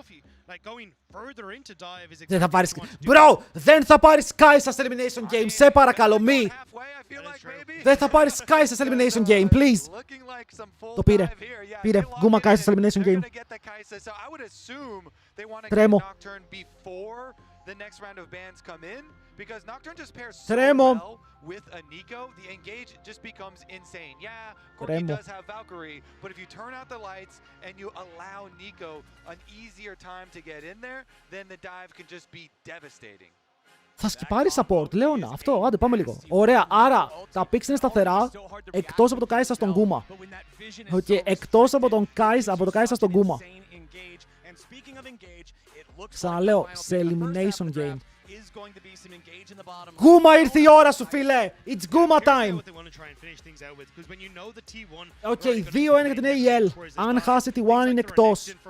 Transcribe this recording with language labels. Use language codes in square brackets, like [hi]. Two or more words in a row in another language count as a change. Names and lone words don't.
[el] Δεν θα πάρεις... Bro, δεν θα πάρεις Kai'Sa's [en] Elimination Game, [el] σε παρακαλώ, μη. Δεν θα πάρεις Kai'Sa's [en] Elimination Game, [el] please. Το πήρε. Πήρε. [en] Guma Kai'Sa's Elimination Game. [el] Τρέμω. Τρέμω. [en] With a Nico, the engage just becomes insane. Yeah, Corki [el] Tremo. [en] does have Valkyrie, but if you turn out the lights and you allow Nico an easier time to get in there, then the dive can just be devastating. [el] Θα σκυπάρει support, Λέωνα. Αυτό, άντε πάμε λίγο. Ωραία, άρα τα picks είναι σταθερά εκτός από το Kai'Sa στον Guma. Okay, εκτός από τον Kai'Sa στον Guma. Ξαναλέω, σε [en] elimination game. [el] Guma, ήρθε η ώρα σου, φίλε! [en] It's Guma time! [el] Οκ, 2-1 για την AEL. Αν χάσει τη 1 είναι εκτός.